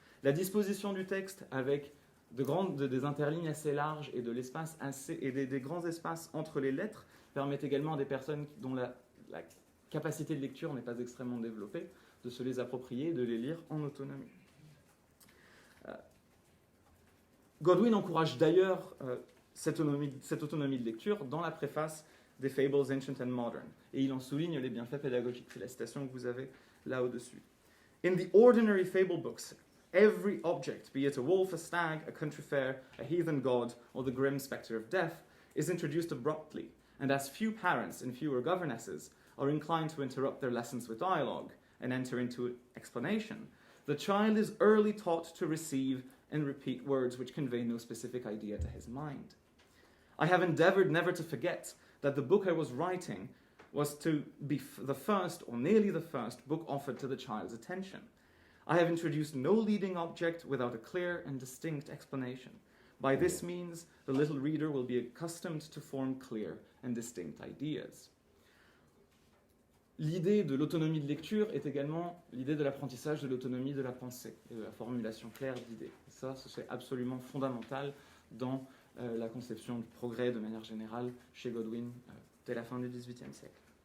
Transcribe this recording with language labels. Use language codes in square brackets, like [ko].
[fr] La disposition du texte avec des interlignes assez larges et des grands espaces entre les lettres permet également à des personnes dont la capacité de lecture n'est pas extrêmement développée de se les approprier et de les lire en autonomie. Godwin encourage d'ailleurs cette autonomie de lecture dans la préface des Fables Ancient and Modern, et il en souligne les bienfaits pédagogiques. C'est la citation que vous avez là au-dessus. [en] In the ordinary fable books, every object, be it a wolf, a stag, a country fair, a heathen god, or the grim spectre of death, is introduced abruptly, and as few parents and fewer governesses are inclined to interrupt their lessons with dialogue and enter into explanation, the child is early taught to receive and repeat words which convey no specific idea to his mind. I have endeavored never to forget that the book I was writing was to be the first, or nearly the first, book offered to the child's attention. I have introduced no leading object without a clear and distinct explanation. By this means, the little reader will be accustomed to form clear and distinct ideas. [fr] L'idée de l'autonomie de lecture est également l'idée de l'apprentissage de l'autonomie de la pensée et de la formulation claire d'idées. Ça, c'est absolument fondamental dans la conception du progrès de manière générale chez Godwin dès la fin du XVIIIe siècle.